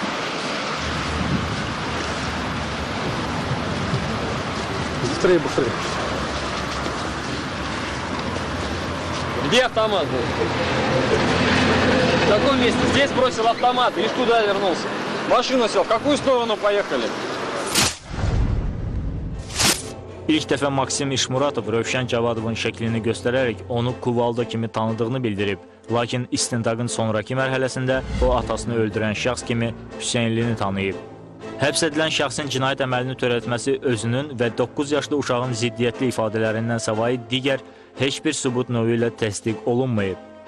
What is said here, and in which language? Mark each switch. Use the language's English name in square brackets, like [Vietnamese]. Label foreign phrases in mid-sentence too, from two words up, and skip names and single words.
[Russian] быстрее, быстрее. Где автомат был? В каком месте? Здесь бросил автомат, лишь туда вернулся. В машину сел, в какую сторону поехали? [Azerbaijani] İlk dəfə Maksim İşmuratov Rövşən Cavadovun şəklini göstərərək onu Kuvalda kimi tanıdığını bildirib. Lakin istintaqın sonraki mərhələsində o atasını öldürən şəxs kimi Hüseynlini tanıyıb. Həbs edilən şəxsin cinayət əməlini törətməsi özünün və 9 yaşlı uşağın ziddiyyətli ifadələrindən savayı digər heç bir sübut növü ilə təsdiq olunmayıb.